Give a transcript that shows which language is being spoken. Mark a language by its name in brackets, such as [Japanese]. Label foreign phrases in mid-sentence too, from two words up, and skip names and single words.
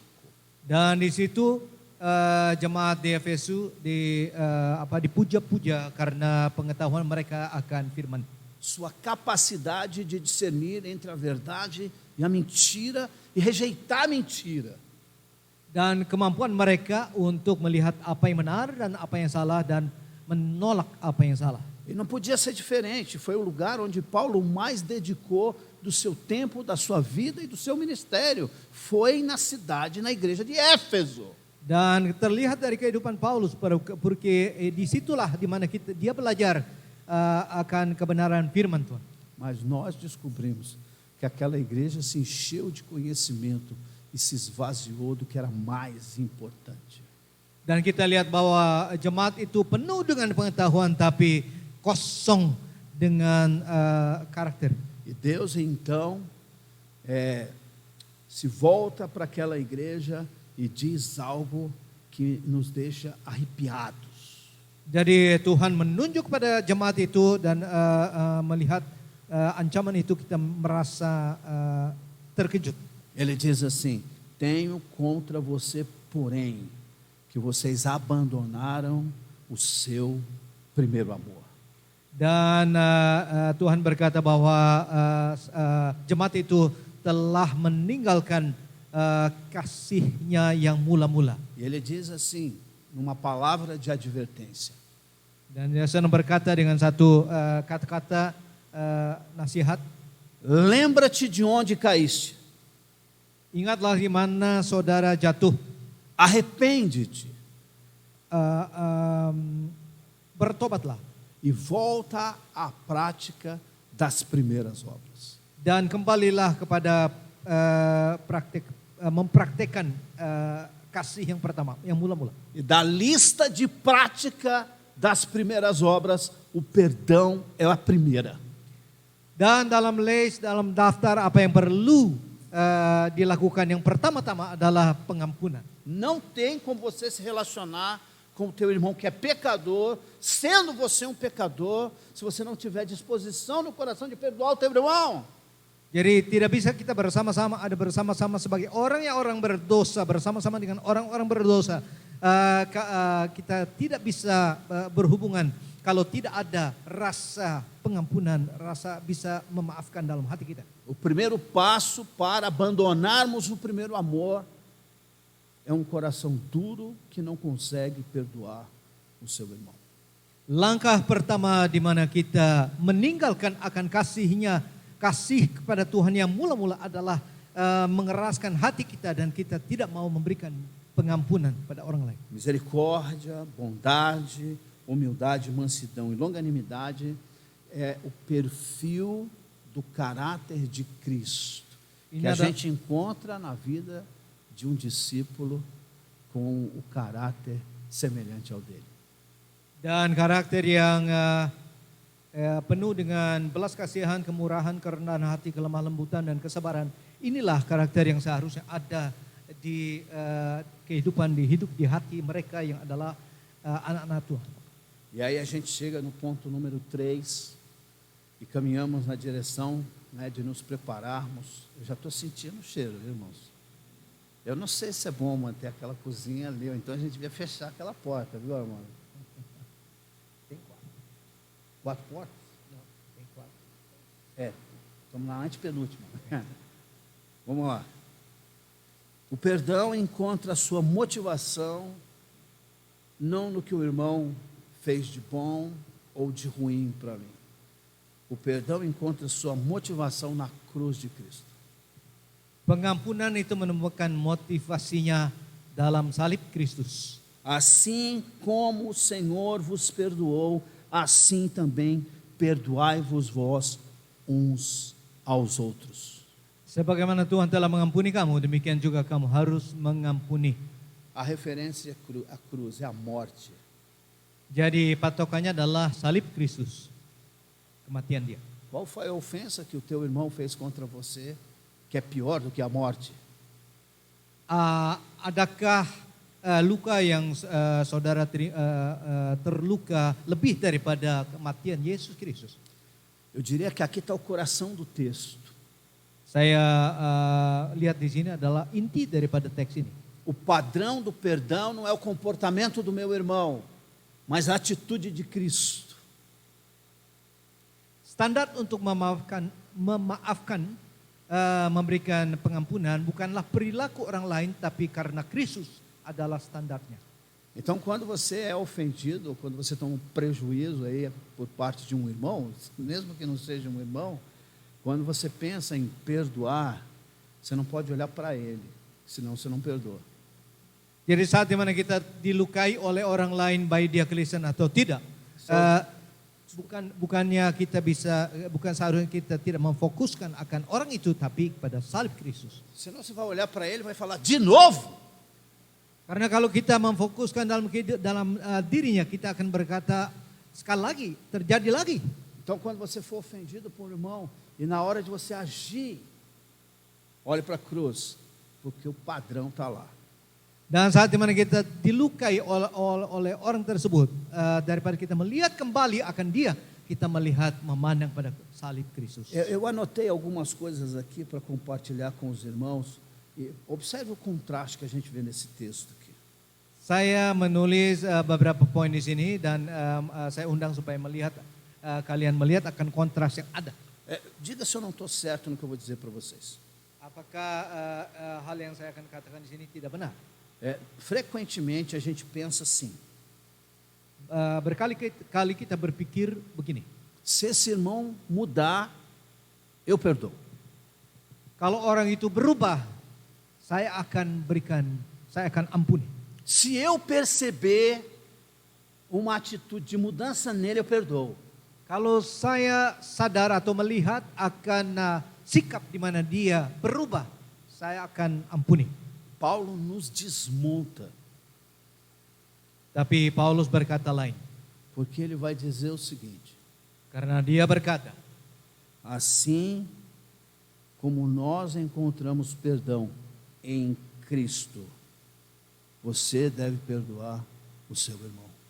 [Indonesian] Dan di situ jemaat di Efesus dipuja-puja karena pengetahuan mereka akan firman. [Portuguese] Sua capacidade de discernir entre a verdade e a mentira e rejeitar a mentira. [Indonesian] Dan kemampuan mereka untuk melihat apa yang benar dan apa yang salah dan menolak apa yang salah. [Portuguese] E não podia ser diferente, foi o lugar onde Paulo mais dedicou do seu tempo, da sua vida e do seu ministério. Foi na cidade, na igreja de Éfeso. [Indonesian] Dan terlihat dari kehidupan Paulus, porque disitulah di mana dia belajar akan kebenaran firman Tuhan. [Portuguese] Mas nós descobrimos que aquela igreja se encheu de conhecimento e se esvaziou do que era mais importante. [Indonesian] Dan kita lihat bahwa jemaat itu penuh dengan pengetahuan tapi kosong dengan karakter. [Portuguese] E Deus então se volta para aquela igreja e diz algo que nos deixa arrepiados. [Indonesian] Jadi Tuhan menunjuk pada jemaat itu dan melihat ancaman itu kita merasa terkejut. [Portuguese] Ele diz assim: tenho contra você, porém, que vocês abandonaram o seu primeiro amor. [Indonesian] Dan Tuhan berkata bahwa jemaat itu telah meninggalkan kasihnya yang mula-mula. [Portuguese] E ele diz assim, numa palavra de advertência: [Indonesian] Dan dia sedang berkata dengan satu kata-kata nasihat. [Portuguese] lembra-te de onde caíste, [Indonesian] Ingatlah di mana saudara jatuh. [Portuguese] arrepende-te [Indonesian] Bertobatlah [Portuguese] e volta à prática das primeiras obras. [Indonesian] dan kembalilah kepada mempraktekkan kasih yang pertama, yang mula-mula. [Portuguese] E da lista de prática das primeiras obras, o perdão é a primeira. [Indonesian] Dan dalam daftar apa yang perlu dilakukan yang pertama-tama adalah pengampunan. [Portuguese] Não tem como você se relacionar com o teu irmão que é pecador, sendo você um pecador, se você não tiver disposição no coração de perdoar o teu irmão. [Indonesian] Jadi tidak bisa kita bersama-sama sebagai orang berdosa, bersama-sama dengan orang-orang berdosa. Kita tidak bisa berhubungan kalau tidak ada rasa pengampunan, rasa bisa memaafkan dalam hati kita. [Portuguese] O primeiro passo para abandonarmos o primeiro amor é um coração duro que não consegue perdoar o seu irmão. [Indonesian] Langkah pertama di mana kita meninggalkan akan kasih kepada Tuhan yang mula-mula adalah mengeraskan hati kita dan kita tidak mau memberikan pengampunan pada orang lain. [Portuguese] Misericórdia, bondade, humildade, mansidão e longanimidade é o perfil do caráter de Cristo que a gente encontra na vida de um discípulo com o caráter semelhante ao dele. [Indonesian] Dan karakter yang penuh dengan belas kasihan, kemurahan, kerendahan hati, kelemah lembutan dan kesabaran. Inilah karakter yang seharusnya ada di kehidupan, di hidup, di hati mereka yang adalah anak-anak Tuhan. [Portuguese] E aí a gente chega no ponto número 3 e caminhamos na direção, de nos prepararmos. Eu já estou sentindo o cheiro, irmãos. Eu não sei se é bom manter aquela cozinha ali, ou então a gente devia fechar aquela porta, viu, irmão? Tem 4 portas? Não, tem 4. Estamos na antepenúltima. Vamos lá. O perdão encontra a sua motivação não no que o irmão fez de bom ou de ruim para mim. O perdão encontra a sua motivação na cruz de Cristo. [Indonesian] Pengampunan itu menemukan motivasinya dalam salib Kristus. [Portuguese] Assim como o Senhor vos perdoou, assim também perdoai-vos vós uns aos outros. [Indonesian] Sebagaimana Tuhan telah mengampuni kamu, demikian juga kamu harus mengampuni. [Portuguese] A referência à cruz é a morte. [Indonesian] Jadi patokannya adalah salib Kristus, kematian dia. [Portuguese] Qual foi a ofensa que o teu irmão fez contra você, que é pior do que a morte? [Indonesian] Adakah luka yang saudara terluka lebih daripada kematian Yesus Kristus? [Portuguese] Eu diria que aqui está o coração do texto. [Indonesian] Saya lihat di sini adalah inti daripada teks ini. [Portuguese] o padrão do perdão não é o comportamento do meu irmão, mas a atitude de Cristo. [Indonesian] Standar untuk memaafkan, memberikan pengampunan bukanlah perilaku orang lain, tapi karena Kristus adalah standarnya. [Portuguese] Então, quando você é ofendido, ou quando você toma um prejuízo aí por parte de um irmão, mesmo que não seja um irmão, quando você pensa em perdoar, você não pode olhar para ele, senão você não perdoa. [Indonesian] Jadi saat dimana kita dilukai oleh orang lain, baik dia Kristen atau tidak, bukannya kita bukan seharusnya kita tidak memfokuskan akan orang itu, tapi pada salib Kristus. [Portuguese] Senão você vai olhar para ele e vai falar, de novo? [Indonesian] Karena kalau kita memfokuskan dalam dirinya, kita akan berkata sekali lagi, terjadi lagi. [Portuguese] Então, quando você for ofendido por um irmão, e na hora de você agir, olhe para a cruz, porque o padrão está lá. [Indonesian] Dan saat dimana kita dilukai oleh orang tersebut, daripada kita melihat kembali akan dia, kita melihat memandang pada salib Kristus. [Portuguese] Eu anotei algumas coisas aqui para compartilhar com os irmãos. E observe o contraste que a gente vê nesse texto aqui. [Indonesian] Saya menulis beberapa poin di sini dan saya undang supaya kalian melihat akan kontras yang ada. [Portuguese] Diga se eu não estou certo no que eu vou dizer para vocês. [Indonesian] Apakah hal yang saya akan katakan di sini tidak benar? [Portuguese] Frequentemente a gente pensa assim. [Indonesian] Berkali-kali kita berpikir begini. [Portuguese] Se esse irmão mudar, eu perdoo. [Indonesian] Kalau orang itu berubah, saya akan ampuni. [Portuguese] Se eu perceber uma atitude de mudança nele, eu perdoo. [Indonesian] Kalau saya sadar atau melihat akan sikap di mana dia berubah, saya akan ampuni. [Portuguese] Paulo nos desmonta. [Indonesian] Tapi Paulus berkata lain. [Portuguese] Porque ele vai dizer o seguinte. [Indonesian] Karena dia berkata, [Portuguese] assim como nós encontramos perdão em Cristo, você deve perdoar o seu irmão.